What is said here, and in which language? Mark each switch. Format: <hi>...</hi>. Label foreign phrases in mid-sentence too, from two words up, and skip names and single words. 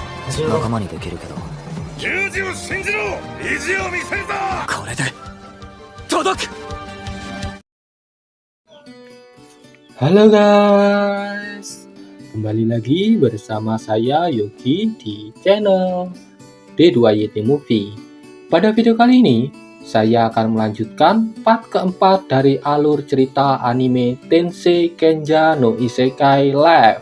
<ja>仲間にできるけど十字を信じろ。意地を見せるぞ。これで届く。</ja> <id>Halo guys, kembali lagi bersama saya Yogi di channel D2YT Movie. Pada video kali ini, saya akan melanjutkan part keempat dari alur cerita anime Tensei Kenja no Isekai Live.</id>